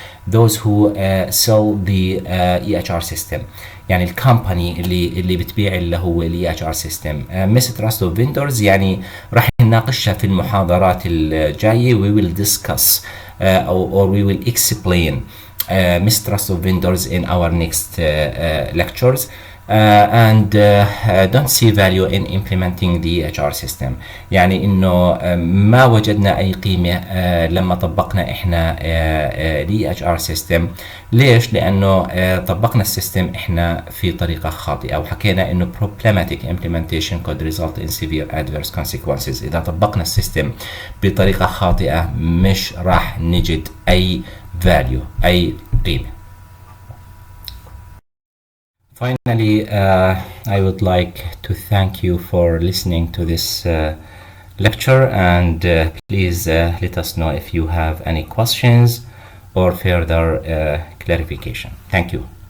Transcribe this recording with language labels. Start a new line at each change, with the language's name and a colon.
English: those who sell the EHR system،
Arabic: يعني الكومباني اللي بتبيع اللي هو ال EHR system. mistrust of vendors يعني راح نناقشها في المحاضرات الجاية.
English: we will discuss or we will explain mistrust of vendors in our next lectures. And don't see value in implementing the EHR system.
Arabic: يعني انه ما وجدنا اي قيمة لما طبقنا احنا ال EHR system. ليش؟ لانه طبقنا السيستم احنا في طريقة خاطئة، وحكينا انه
English: problematic implementation could result in severe adverse consequences.
Arabic: اذا طبقنا السيستم بطريقة خاطئة مش راح نجد اي value، اي قيمة.
English: Finally, I would like to thank you for listening to this lecture, and please let us know if you have any questions or further clarification. Thank you.